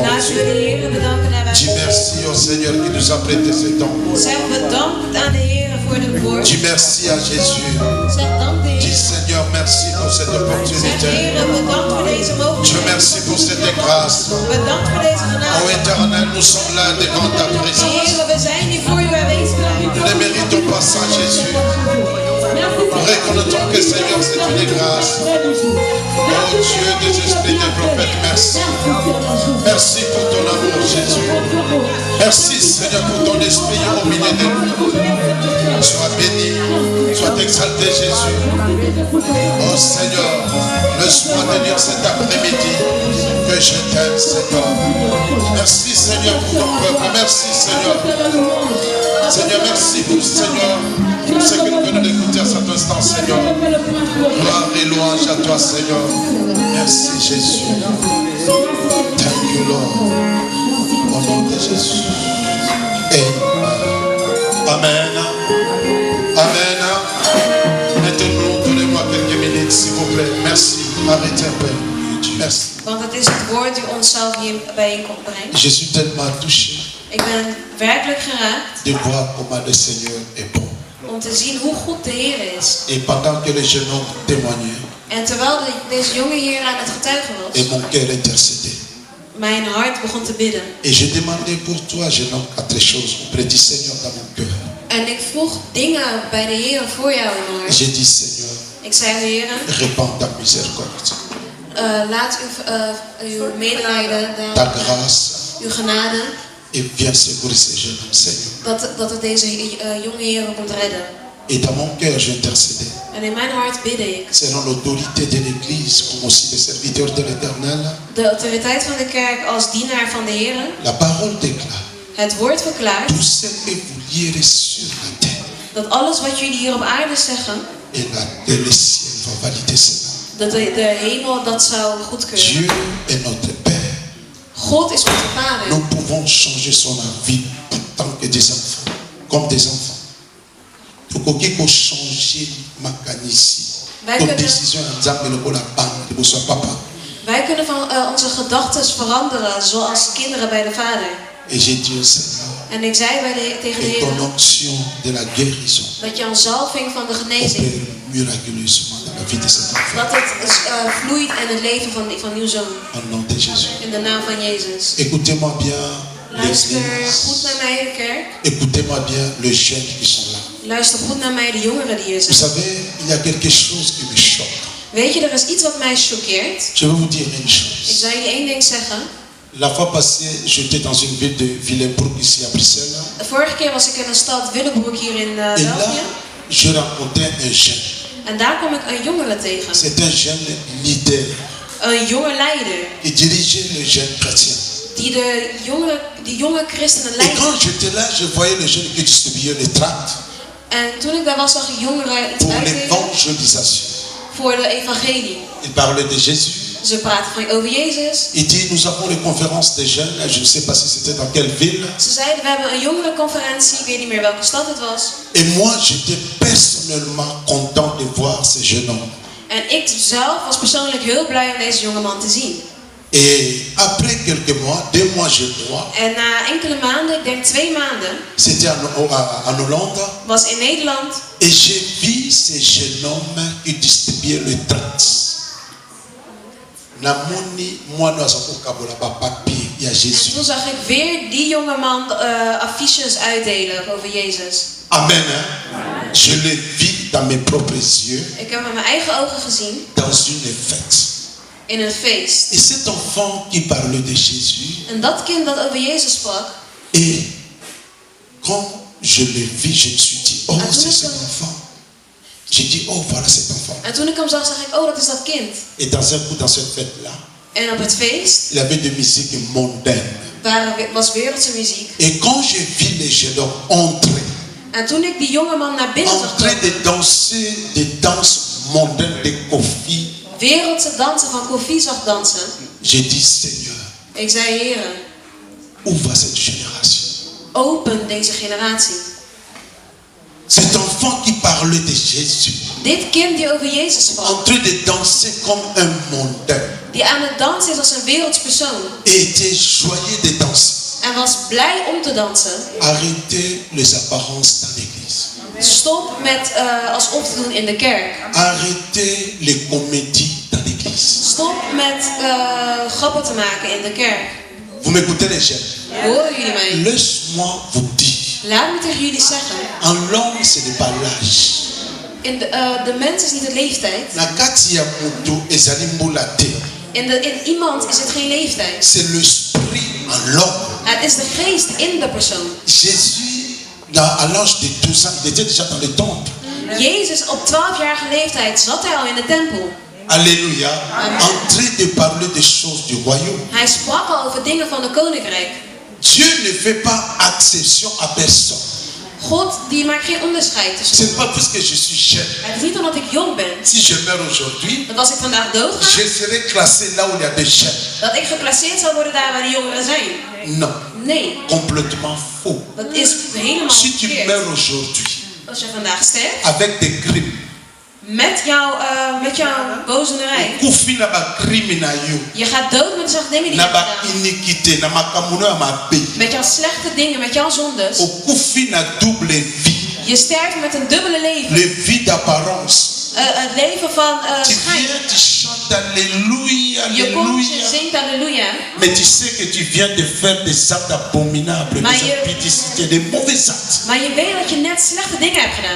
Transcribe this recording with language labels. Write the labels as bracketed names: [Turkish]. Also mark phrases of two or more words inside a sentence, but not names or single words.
[Dutch] Laten we de Heer bedanken daar [French] Dis merci au Seigneur qui nous a prêté ce temps. [Dutch] Zeg bedankt aan de Heer voor de woord. [French] Dis merci à Jésus. [Dutch] Zeg dank de [French] Dis [Dutch] Heer. [French] Seigneur merci pour cette [Dutch] Zeg [French] opportunité. [Dutch] Heer, bedankt voor deze [French] Dieu [Dutch] mogelijkheid. [French] merci pour cette grâce. [Dutch] Bedankt voor deze [French] Ô [Dutch] genade. [French] Éternel, nous sommes là devant ta présence. [Dutch] Heer, we zijn hier voor u aanwezig. [French] Nous ne méritons pas ça, Jésus. Nous reconnaissons que Seigneur, c'est une grâce. Oh Dieu des esprits des prophètes, merci. Merci pour ton amour, Jésus. Merci, Seigneur, pour ton esprit au milieu de nous. Sois béni, sois exalté, Jésus. Oh Seigneur, laisse-moi te dire cet après-midi que je t'aime, Seigneur. Merci, Seigneur, pour ton peuple. Merci, Seigneur. Seigneur, merci pour Seigneur, pour ce que nous venons d'écouter à cet instant, Seigneur. Gloire et louange à toi, Seigneur. Merci, Jésus. [English] Thank you, Lord. [French] On nom de Jésus. Amen. Amen. Maintenant, donnez-moi quelques minutes, s'il vous plaît. Merci. Arrêtez un peu. Merci. [Dutch] Want het is het woord die onszelf hier bijeenkomt brengt. [French] Je suis tellement touché [Dutch] Ik ben werkelijk geraakt [French] de voir comment le Seigneur est bon. [Dutch] om te zien hoe goed de Heer is. [French] Et pendant que le jeune homme témoignait, [Dutch] En terwijl deze jongen hier aan het getuigen [French] et [Dutch] was, [French] mon cœur intercédait. [Dutch] mijn hart begon te bidden. [French] Et je demandais pour toi, jeune homme, 4 choses auprès du Seigneur dans mon cœur. [Dutch] En ik vroeg dingen bij de Heer voor jou in mijn hart. [French] J'ai dit, Seigneur, [Dutch] Ik zei, Heer, [French] répands ta miséricorde, [Dutch] laat uw medelijden, [French] ta grâce, [Dutch] uw genade, [French] et viens secourir ces jeunes hommes, Seigneur. [Dutch] dat het deze jonge Heer komt redden. [French] Et dans mon cœur, j'intercédais. [Dutch] En in mijn hart bidde ik. [French] Selon l'autorité de l'Église, comme aussi le serviteur de l'Éternel, [Dutch] De autoriteit van de kerk als dienaar van de Heer. [French] la parole déclare, [Dutch] Het woord verklaart [French] tout ce que vous lierez sur la terre, [Dutch] dat alles wat jullie hier op aarde zeggen, [French] et le ciel va valider cela. [Dutch] dat de hemel dat zou goedkeuren. [French] Dieu est notre Père. [Dutch] God is onze Vader. [French] Nous pouvons changer son avis en tant que des enfants, comme des enfants. Pour qu'il faut changer ma canisse. Toute décision en disant que le bon la banque de son papa. [Dutch] Wij kunnen van onze gedachten veranderen zoals kinderen bij de Vader. [French] Et j'ai dit au Seigneur, [Dutch] En ik zei tegen de [French] et ton [Dutch] Heer [French] onction de la guérison [Dutch] dat je een zalving van de genezing, [French] opère miraculeusement dans la vie de cet enfant. [Dutch] dat het vloeit in het leven van uw zoon. [French] Au nom de Jésus. [Dutch] In de naam van Jezus. [French] Écoutez-moi bien, [Dutch] Luister [French] l'Église. [Dutch] goed naar mij, de kerk. [French] Écoutez-moi bien, les jeunes qui sont là. [Dutch] Luister goed naar mij, de jongeren die hier [French] Vous [Dutch] zijn. [French] savez, il y a quelque chose qui me choque. [Dutch] Weet je, er is iets wat mij choqueert. [French] Je vais vous dire une [Dutch] Ik [French] chose. [Dutch] zal jullie één ding zeggen. [French] La fois passée, j'étais dans une ville de Willebroek ici à Bruxelles. [Dutch] De vorige keer was ik in een stad Willebroek hier in [French] Et là, [Dutch] België. [French] je rencontrais un jeune. [Dutch] En daar kwam ik een jongere tegen. [French] C'est un jeune leader [Dutch] Een jonge leider. [French] qui dirigeait les jeunes chrétiens. [Dutch] Die jonge christenen [French] Et [Dutch] leidde. [French] quand j'étais là, je voyais les jeunes qui distribuaient les tracts [Dutch] En toen ik daar was, zag ik jongeren iets [French] pour [Dutch] uitdelen [French] l'évangélisation. [Dutch] voor de evangelie. [French] Ils parlaient de Jésus. [Dutch] Ze praten over Jezus. [French] Il dit, nous avons les conférences des jeunes. Je ne sais pas si c'était dans quelle ville. [Dutch] Ze zeiden, we hebben een jongerenconferentie. Ik weet niet meer welke stad het was. [French] Et moi, j'étais personnellement content de voir ces jeunes hommes. [Dutch] En ik zelf was persoonlijk heel blij om deze jongeman te zien. [French] Et après quelques mois, 2 mois, je crois, [Dutch] En na enkele maanden, ik denk 2 maanden, [French] c'était en Hollande. [Dutch] was in Nederland. [French] Et j'ai vu ces jeunes hommes qui distribuaient le tracts. Namoni, moi, nous avons papier, il y a [Dutch] En Jésus. toen zag ik weer die jongeman affiches uitdelen over Jezus. [French] Amen. Hein? Je l'ai vu dans mes propres yeux [Dutch] Ik heb met mijn eigen ogen gezien [French] dans une fête. [Dutch] in een feest. [French] Et cet enfant qui parlait de Jésus, [Dutch] En dat kind dat over Jezus sprak. [French] et quand je l'ai vu, je me suis dit, oh, Ah, c'est tout cet le- enfant. J'ai dit, oh, voilà cet enfant. [Dutch] En toen ik hem zag, zag ik, oh, dat is dat kind. [French] Et dans un coup, dans cette fête-là, [Dutch] En op het feest [French] il y avait de musique mondaine. [Dutch] was wereldse muziek. [French] Et quand j'ai vu les jeunes hommes entrer, [Dutch] En toen ik die jongeman naar binnen [French] en [Dutch] zag [French] train [Dutch] komen, [French] de danser des danses mondaines de Kofi, [Dutch] wereldse dansen van Kofi zag dansen. [French] j'ai dit, Seigneur, [Dutch] Ik zei, Heer, [French] où va cette génération? [Dutch] open deze generatie. [French] Cet enfant qui parlait de Jésus, [Dutch] Dit kind die over Jezus [French] en [Dutch] sprak, [French] train de danser comme un mondain, [Dutch] die aan het dansen is als een werelds persoon. [French] et était joyeux de danser. [Dutch] En was blij om te dansen. [French] Arrêtez les apparences dans l'église. [Dutch] Stop met alsof te doen in de kerk. [French] Arrêtez les comédies dans l'église. [Dutch] Stop met grappen te maken in de kerk. [French] Vous m'écoutez les jeunes? [Dutch] Horen jullie mij? [French] Laisse-moi vous dire, [Dutch] Laat me tegen jullie zeggen. [French] en l'homme, ce n'est pas l'âge. [Dutch] De mens is niet de leeftijd. [Lingala] Na kati ya mutu ezali mbula te. [Dutch] In iemand is het geen leeftijd. [French] C'est l'esprit en l'homme. [Dutch] Het is de geest in de persoon. [French] Jésus, à l'âge de 12 ans, il était déjà dans le temple. [Dutch] Jezus op 12-jarige leeftijd zat hij al in de tempel. [French] Alléluia. En train de parler des choses du royaume. [Dutch] Hij sprak al over dingen van de koninkrijk. [French] Dieu ne fait pas exception à personne. [Dutch] God die maakt geen onderscheid [French] Ce [Dutch] tussen. [French] n'est pas parce que je suis jeune. [Dutch] Het is niet omdat ik jong ben. [French] Si je meurs aujourd'hui, [Dutch] Dat als ik vandaag doodga, [French] je serai classé là où il y a des jeunes. [Dutch] dat ik geplaceerd zal worden daar waar de jongeren zijn. [French] Non. [Dutch] Nee, [French] Complètement faux. [Dutch] dat is helemaal [French] Si tu [Dutch] verkeerd. [French] meurs aujourd'hui [Dutch] Als je vandaag sterft, [French] avec des crimes, [Dutch] met jouw bozenerij, [Lingala] kufi na ba crime na yo, [Dutch] je gaat dood met de slechte dingen die je [Lingala] na [Dutch] hebt [Lingala] ba [Dutch] gedaan. [Lingala] iniquité, na makambo ya mabe. [Dutch] Met jouw slechte dingen, met jouw zondes. [Lingala] Okufi na [French] double vie. [Dutch] Je sterft met een dubbele leven. [French] Le vie d'apparence. [Dutch] Het leven van [French] Tu [Dutch] schijn. [French] viens, tu chantes Alléluia, [Dutch] Je komt, je [French] Alléluia. [Dutch] zingt halleluja. [French] Mais tu sais que tu viens de faire des actes abominables, [Dutch] Maar [French] des [Dutch] je- [French] impudicités, des mauvais actes. [Dutch] Maar je weet dat je net slechte dingen hebt gedaan.